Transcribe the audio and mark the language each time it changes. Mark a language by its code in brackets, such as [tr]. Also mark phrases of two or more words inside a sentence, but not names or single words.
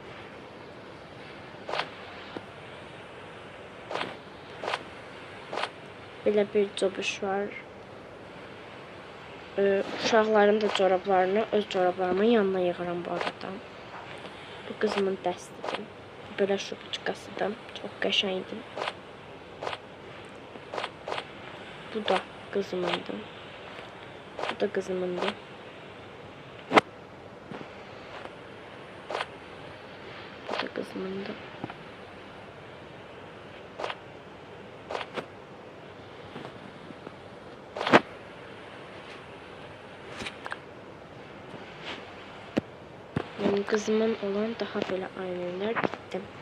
[az] Belə bir cobuş var. Uşaqların da corablarını öz corablarımın yanına yığıram bu arada. Bu qızımın dəstidir. Belə şubiçkasıdır. Çox qəşəngdir. Bu da qızımındır. Bu da qızımındır. Bu da qızımındır. [tr] Yani kızımın olan daha böyle aynalar gitti.